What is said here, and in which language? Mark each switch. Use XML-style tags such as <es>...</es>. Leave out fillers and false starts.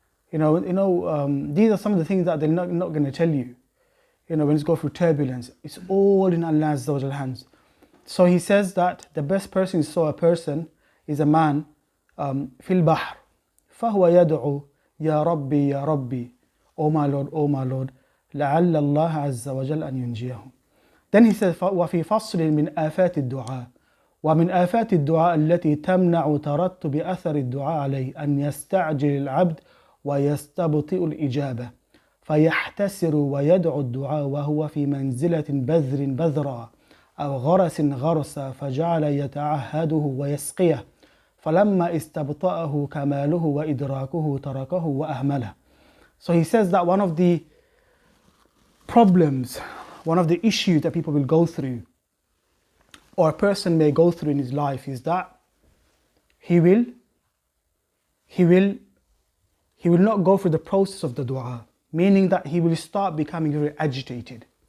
<en>These are some of the things that they're not going to tell you. When it's go through turbulence, it's all in Allah Azza wa Jal hands. So he says that the best person he saw a person is a man</en> <ar>في البحر فهو يدعو يا ربي</ar> <en>يا ربي, oh my Lord,</en> <ar>لعل الله عز وجل أن ينجيه.</ar> <en>Then he says</en> <ar>وفي فصل من آفات الدعاء, ومن آفات الدعاء التي تمنع ترتب أثر الدعاء عليه أن يستعجل العبد ويستبطئ الإجابة فيحتسر ويدعو الدعاء وهو في منزلة بذر بذرا أو غرس غرسا فجعل يتعهده ويسقيه فلما استبطأه كماله وإدراكه تركه وأهمله.</ar> <en>So he says that one of the problems, one of the issues that people will go through, or a person may go through in his life, is that he will not go through the process of the dua, meaning that he will start becoming very agitated.</en>